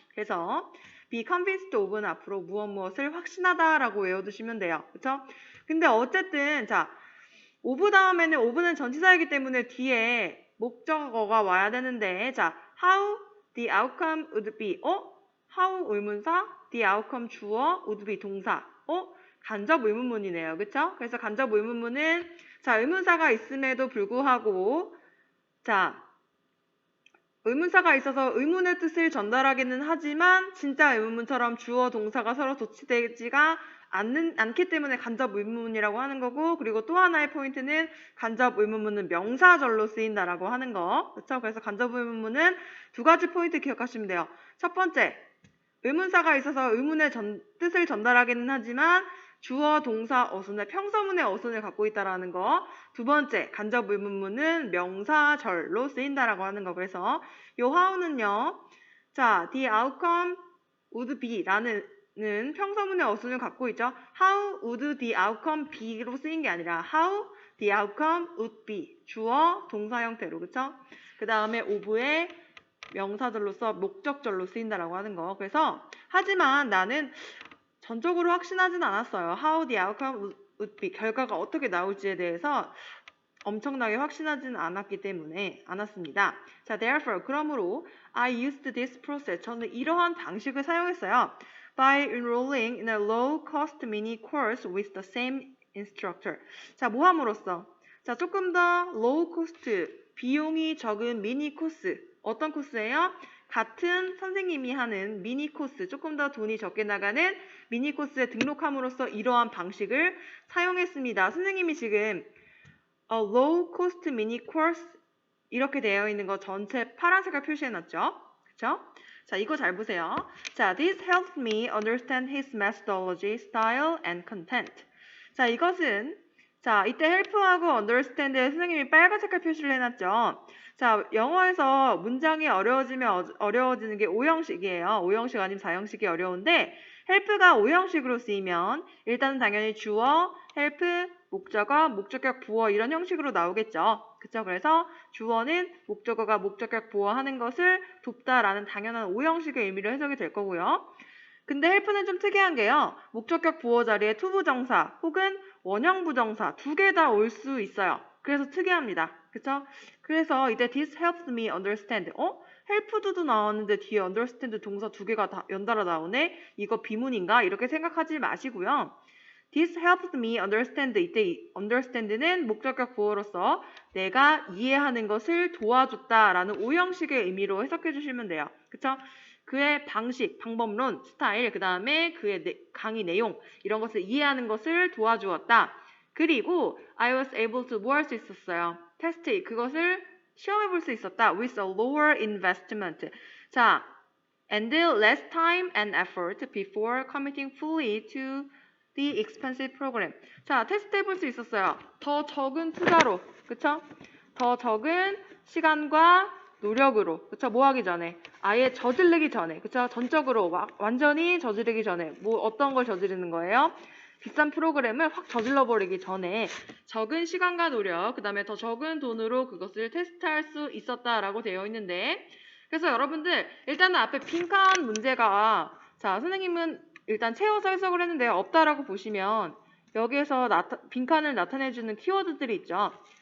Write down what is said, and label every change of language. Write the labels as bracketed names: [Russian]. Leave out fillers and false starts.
[Korean] 그래서 be convinced of는 앞으로 무엇을 확신하다라고 외워두시면 돼요. 그쵸? 근데 어쨌든 자, of 다음에는 of는 전치사이기 때문에 뒤에 목적어가 와야 되는데 자, [English] how the outcome would be. [Korean] how 의문사, the outcome 주어, would be 동사. 간접 의문문이네요. 그쵸? 그래서 간접 의문문은 자, 의문사가 있음에도 불구하고 자, 의문사가 있어서 의문의 뜻을 전달하기는 하지만 진짜 의문문처럼 주어 동사가 서로 도치되지가 않기 때문에 간접 의문문이라고 하는 거고, 그리고 또 하나의 포인트는 간접 의문문은 명사절로 쓰인다라고 하는 거. 그렇죠? 그래서 간접 의문문은 두 가지 포인트 기억하시면 돼요. 첫 번째, 의문사가 있어서 의문의 뜻을 전달하기는 하지만 주어, 동사, 어순의 평서문의 어순을 갖고 있다라는 거. 두 번째, 간접 의문문은 명사절로 쓰인다라고 하는 거. 그래서 요 how는요. 자, [English] the outcome would be [Korean] 라는 평서문의 어순을 갖고 있죠. [English] How would the outcome be로 [Korean] 쓰인 게 아니라 [English] how the outcome would be. [Korean] 주어, 동사 형태로. 그쵸? 그 다음에 of의 명사절로서 목적절로 쓰인다라고 하는 거. 그래서 하지만 나는 전적으로 확신하진 않았어요. [English] How the outcome would be. [Korean] 결과가 어떻게 나올지에 대해서 엄청나게 확신하진 않았습니다. [English] 자, therefore, [Korean] 그러므로 [English] I used this process. [Korean] 저는 이러한 방식을 사용했어요. [English] By enrolling in a low-cost mini course with the same instructor. [Korean] 자, 뭐 함으로써? 자, 조금 더 low-cost, 비용이 적은 미니 코스. 어떤 코스예요? 같은 선생님이 하는 미니 코스, 조금 더 돈이 적게 나가는 미니 코스에 등록함으로써 이러한 방식을 사용했습니다. 선생님이 지금 [English] a low cost mini course [Korean] 이렇게 되어 있는 거 전체 파란색을 표시해놨죠? 그쵸? 자, 이거 잘 보세요. [English] 자, this helps me understand his methodology, style, and content. [Korean] 자, 이것은 자, 이때 help하고 understand에 선생님이 빨간 색깔 표시를 해놨죠. 자, 영어에서 문장이 어려워지면 어려워지는 게 5형식이에요. 5형식 아니면 4형식이 어려운데 help가 5형식으로 쓰이면 일단은 당연히 주어, help, 목적어, 목적격, 부어 이런 형식으로 나오겠죠. 그쵸? 그래서 주어는 목적어가 목적격, 부어 하는 것을 돕다라는 당연한 5형식의 의미로 해석이 될 거고요. 근데 help는 좀 특이한 게요. 목적격 부어 자리에 투부정사 혹은 원형 부정사 두 개 다 올 수 있어요. 그래서 특이합니다. 그쵸? 그래서 이때 [English] this helps me understand. [Korean] help도 나왔는데 뒤에 understand 동사 두 개가 다 연달아 나오네? 이거 비문인가? 이렇게 생각하지 마시고요. [English] This helps me understand. [Korean] 이때 understand는 목적격 부어로서 내가 이해하는 것을 도와줬다라는 5형식의 의미로 해석해 주시면 돼요. 그쵸? 그의 방식, 방법론, 스타일, 그 다음에 그의 강의 내용 이런 것을 이해하는 것을 도와주었다. 그리고 [English] I was able to [Korean] 뭐 할 수 있었어요? 테스트, 그것을 시험해 볼 수 있었다. [English] With a lower investment. 자, and less time and effort before committing fully to the expensive program. [Korean] 자, 테스트 해볼 수 있었어요. 더 적은 투자로, 그쵸? 더 적은 시간과 노력으로, 그쵸? 뭐 하기 전에? 아예 저지르기 전에, 그쵸? 전적으로 완전히 저지르기 전에, 뭐 어떤 걸 저지르는 거예요? 비싼 프로그램을 확 저질러버리기 전에 적은 시간과 노력, 그 다음에 더 적은 돈으로 그것을 테스트할 수 있었다라고 되어 있는데, 그래서 여러분들 일단은 앞에 빈칸 문제가 자, 선생님은 일단 채워서 해석을 했는데 없다라고 보시면 여기에서 빈칸을 나타내주는 키워드들이 있죠.